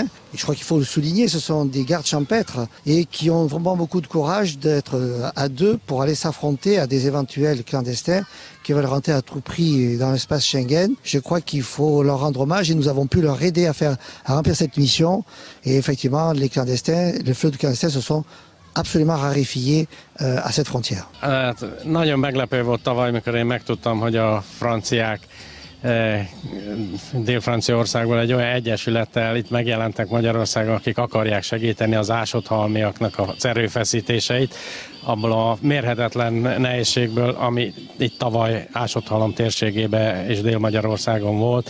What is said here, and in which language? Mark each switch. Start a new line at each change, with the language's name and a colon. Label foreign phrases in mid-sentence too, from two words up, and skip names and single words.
French: Et je crois qu'il faut le souligner, ce sont des gardes champêtres et qui ont vraiment beaucoup de courage d'être à deux pour aller s'affronter à des éventuels clandestins qui veulent rentrer à tout prix dans l'espace Schengen. Je crois qu'il faut leur rendre hommage et nous avons pu leur aider à remplir cette mission. Et effectivement, les flux de clandestins se sont absolument raréfiés à cette frontière.
Hungarian: Nagyon meglepő volt tavaly, amikor én megtudtam, hogy a franciák Dél-Franciaországból egy olyan egyesülettel itt megjelentek Magyarországon, akik akarják segíteni az ásotthalmiaknak az erőfeszítéseit, abból a mérhetetlen nehézségből, ami itt tavaly Ásotthalom térségében és Dél-Magyarországon volt.